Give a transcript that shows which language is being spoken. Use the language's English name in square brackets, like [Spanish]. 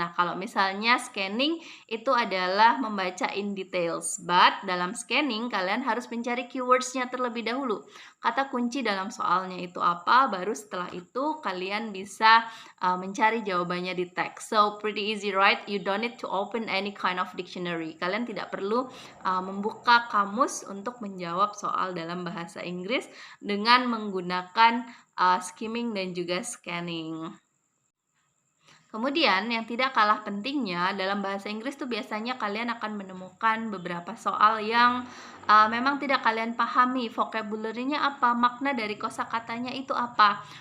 [Indonesian] Nah, kalau misalnya scanning itu adalah membaca [English] in details, but [Indonesian] dalam scanning kalian harus mencari keywords-nya terlebih dahulu. Kata kunci dalam soalnya itu apa, baru setelah itu kalian bisa mencari jawabannya di teks. [English] So pretty easy, right? You don't need to open any kind of dictionary. [Indonesian] Kalian tidak perlu membuka kamus untuk menjawab soal dalam bahasa Inggris dengan menggunakan skimming dan juga scanning. Kemudian yang tidak kalah pentingnya dalam bahasa Inggris tuh biasanya kalian akan menemukan beberapa soal yang memang tidak kalian pahami vocabulary-nya apa, makna dari kosakatanya itu apa.